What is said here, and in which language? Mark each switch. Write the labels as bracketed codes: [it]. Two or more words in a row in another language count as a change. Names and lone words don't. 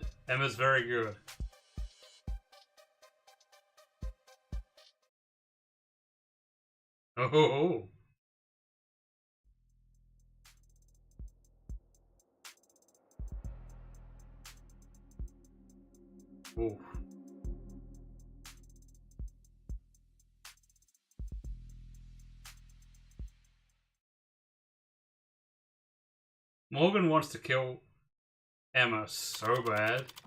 [en] Emma's very good. Oh ho ho. Oof. Morgan wants to kill Emma so bad.